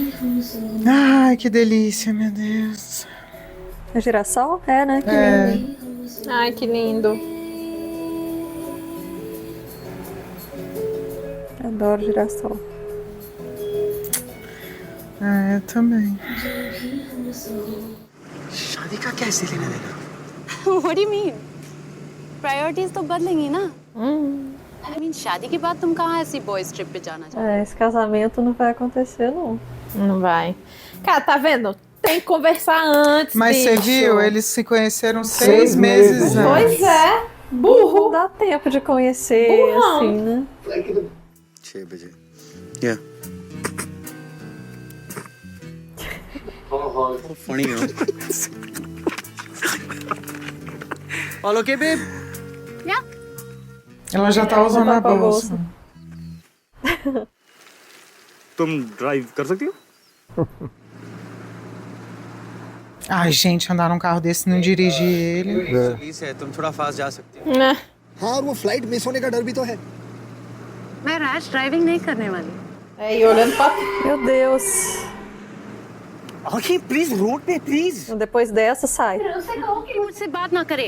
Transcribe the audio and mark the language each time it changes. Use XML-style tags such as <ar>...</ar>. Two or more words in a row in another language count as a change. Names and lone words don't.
<pt>Ai, que delícia, meu Deus. É girassol? É, né? Que lindo. Ai, que lindo. Adoro girassol. É, eu também.</pt> <hi>शादी का कैसे लेना देना?</hi> <en>What do you mean? Priorities</en> <hi>तो बदलेंगी ना?</hi> <en>I mean,</en> <hi>शादी के बाद तुम कहाँ ऐसी</hi> <en>boys trip</en> <hi>पे जाना चाहते?</hi> <pt>É, esse casamento não vai acontecer, não. Não vai. Cara, tá vendo? Tem que conversar antes, Mas você bicho. viu? Eles se conheceram 6 meses antes. Pois é. Burro. Não dá tempo de conhecer, Burrão. assim, né?</pt> <hi>6 बजे Yeah.</hi> <en>Funny, you know. All okay, babe? Yeah.</en> <pt>Ela já tá usando a bolsa.</pt> <hi>तुम ड्राइव कर सकती हो?</hi> <pt>Ai, gente, andar num carro desse e não dirigir ele.</pt> <hi>पुलिस है, तुम थोड़ा फास्ट जा सकती हो।</hi> <pt>Né?</pt> <hi>हाँ, और वो फ्लाइट मिस होने का डर भी तो है। मैं</hi> <en>rash driving</en> <hi>नहीं करने वाली.</hi> <pt>É, e olhando pra... Meu Deus.</pt> <en>Okay, please, road पे, please.</en> <pt>Depois dessa, sai.</pt> <hi>उससे कहो कि मुझसे बात ना करे.</hi>